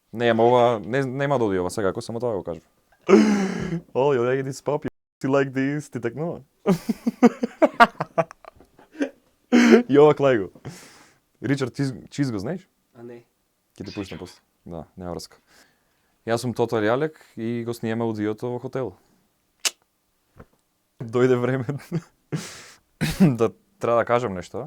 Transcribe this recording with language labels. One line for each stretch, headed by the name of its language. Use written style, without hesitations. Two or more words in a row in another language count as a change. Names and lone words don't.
Macedonian: Не, ама ова нема да оди ова сега, ако само тоа го кажам.
English: Oh, you like this pop? You like this?
Macedonian: Ти текнува? И ова клај го. Ричард Чиз го знаеш? А не. Ќе ти пуштам после. Да, нема врска. Јас сум Тотал Јалек и го сниеме аудиото во хотел. Дојде време да треба да кажам нешто.